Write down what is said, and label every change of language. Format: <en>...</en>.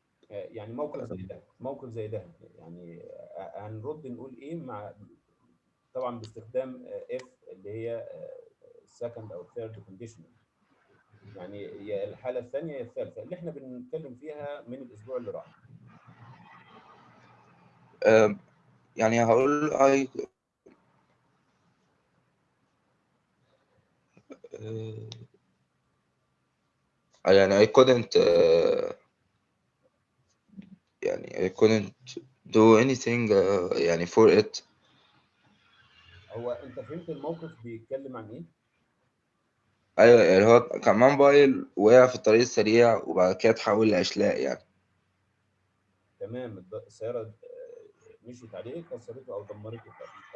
<ar>يعني موقف زي ده، موقف زي ده، يعني هنرد نقول ايه مع، طبعا باستخدام if اللي هي second او third condition، يعني يا الحالة الثانية يا الثالثة اللي احنا بنتكلم فيها من الأسبوع اللي راح.</ar> <en>يعني هقول يعني I couldn't يعني I couldn't do anything يعني for it.</en> <ar>هو أنت فهمت الموقف بيتكلم عن إيه؟ أيوة، يعني هو كان معاه موبايل وقع في الطريق السريع وبعد كده اتحول لأشلاء يعني. تمام، السيارة مشيت عليه، كسرته أو دمرته خالص.</ar>